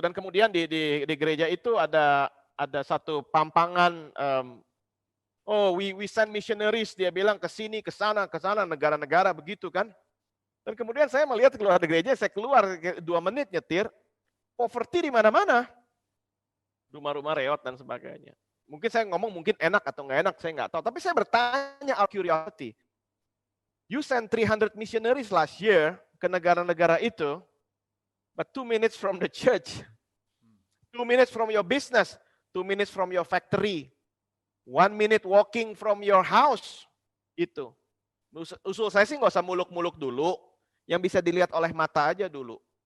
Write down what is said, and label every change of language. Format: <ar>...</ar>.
<id>Dan kemudian di gereja itu ada satu pampangan,</id> <en>we send missionaries,</en> <id>dia bilang ke sini, ke sana, negara-negara begitu kan. Dan kemudian saya melihat keluar dari gereja, saya keluar 2 menit nyetir, poverty di mana-mana. Rumah-rumah reot dan sebagainya. Mungkin saya ngomong mungkin enak atau nggak enak, saya nggak tahu. Tapi saya bertanya</id> <en>out curiosity. You send 300 missionaries last year</en> <id>ke negara-negara itu,</id> <en>but 2 minutes from the church, 2 minutes from your business, 2 minutes from your factory, 1 minute walking from your house.</en> <id>Itu. Usul saya sih nggak usah muluk-muluk dulu, yang bisa dilihat oleh mata aja dulu.</id>